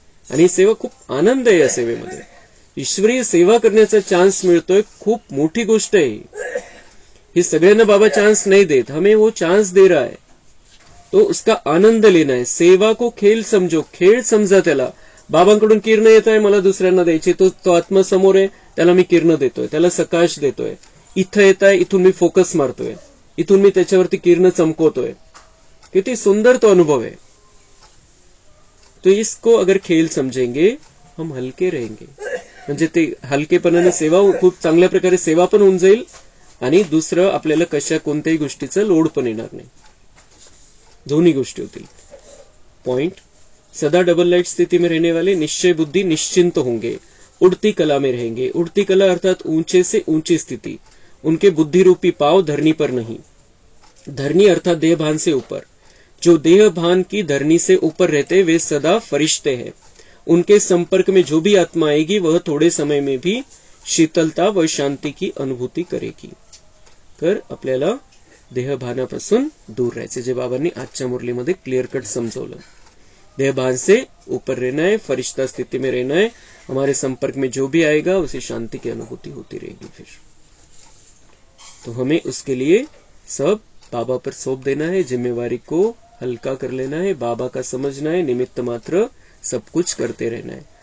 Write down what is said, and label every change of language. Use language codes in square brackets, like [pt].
[mr] आणि ही सेवा खूप आनंद आहे. या सेवेमध्ये ईश्वरीय सेवा करण्याचा चान्स मिळतोय, खूप मोठी गोष्ट आहे. ही सगळ्यांना बाबा चान्स नहीं देत, [hi] हमें वो चान्स दे रहा है, तो उसका आनंद लेना है. सेवा को खेल समझो, [mr] खेळ समजा त्याला. बाबांकडून किरण येत आहे, मला दुसऱ्यांना द्यायची, तो आत्मा समोर आहे, त्याला मी किरण देतोय, त्याला सकाश देतोय. इथं येत आहे, इथून मी फोकस मारतोय, इथून मी त्याच्यावरती किरण चमकवतोय. किती सुंदर [hi] तो अनुभव है. तो इसको अगर खेल समझेंगे हम हलके रहेंगे. [mr] म्हणजे ते हलकेपणाने सेवा, खूप चांगल्या प्रकारे सेवा पण होऊन जाईल आणि दुसरं आपल्याला कशा कोणत्याही गोष्टीचा लोड पण येणार नाही. दोन्ही गोष्टी होतील. [hi] पॉइंट, सदा डबल लाइट स्थिति में रहने वाले निश्चय बुद्धि निश्चिंत होंगे, उड़ती कला में रहेंगे. उड़ती कला अर्थात ऊंचे से ऊंची स्थिति. उनके बुद्धि रूपी पाव धरनी पर नहीं. धरनी अर्थात देह भान से ऊपर. जो देह भान की धरनी से ऊपर रहते वे सदा फरिश्ते हैं. उनके संपर्क में जो भी आत्मा आएगी वह थोड़े समय में भी शीतलता व शांति की अनुभूति करेगी. [mr] तर आपल्याला देहभानापासून दूर राहायचे, जे बाबांनी आजच्या मुरलीमध्ये क्लियर कट समजवलं. [hi] देहभान से ऊपर रहना है, फरिश्ता स्थिति में रहना है. हमारे संपर्क में जो भी आएगा उसे शांति की अनुभूति होती रहेगी. फिर तो हमें उसके लिए सब बाबा पर सौंप देना है. जिम्मेवारी को हल्का कर लेना है, बाबा का समझना है, निमित्त मात्र सब कुछ करते रहना है.